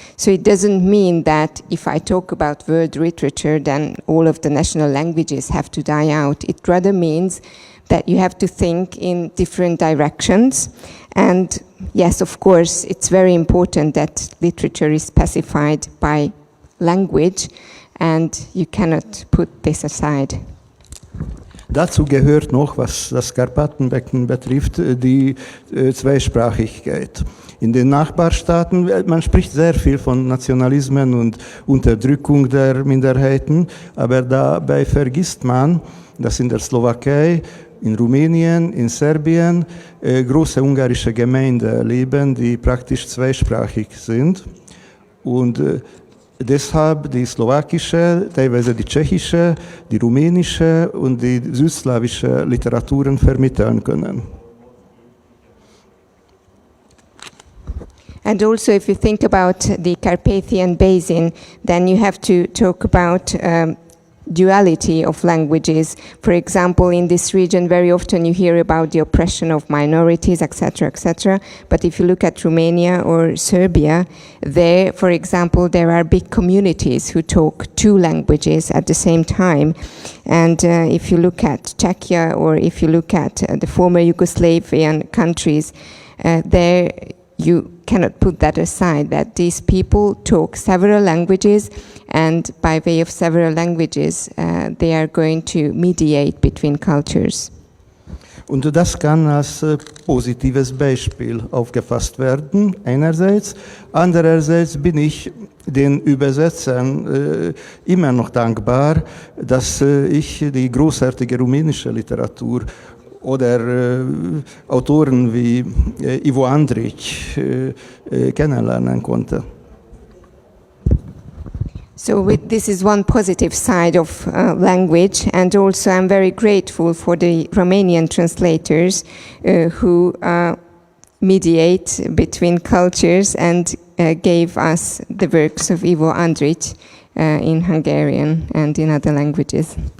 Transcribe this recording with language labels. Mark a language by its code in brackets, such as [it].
[de] So it doesn't mean that if I talk about word literature, then all of the national languages have to die out. It rather means that you have to think in different directions. And yes, of course, it's very important that literature is specified by language, and you cannot put this aside. Dazu gehört noch, was das Karpatenbecken betrifft, die Zweisprachigkeit. In den Nachbarstaaten, man spricht sehr viel von Nationalismen und Unterdrückung der Minderheiten, aber dabei vergisst man, dass in der Slowakei, in Rumänien, in Serbien große ungarische Gemeinden leben, die praktisch zweisprachig sind. Und deshalb die slowakische, teilweise die tschechische, die rumänische und die südslawische Literaturen vermitteln können. [en] And also if you think about the Carpathian Basin, then you have to talk about duality of languages. For example, in this region, very often you hear about the oppression of minorities, etc., etc. But if you look at Romania or Serbia, there, for example, there are big communities who talk two languages at the same time. And if you look at Czechia, or if you look at the former Yugoslavian countries, there you cannot put that aside, that these people talk several languages, and by way of several languages, they are going to mediate between cultures. [de] Und das kann als positives Beispiel aufgefasst werden, einerseits. Andererseits bin ich den Übersetzern immer noch dankbar, dass ich die großartige rumänische Literatur oder Autoren wie Ivo Andrić kennenlernen konnte. [en] So this is one positive side of language, and also I'm very grateful for the Romanian translators who mediate between cultures and gave us the works of Ivo Andrić in Hungarian and in other languages.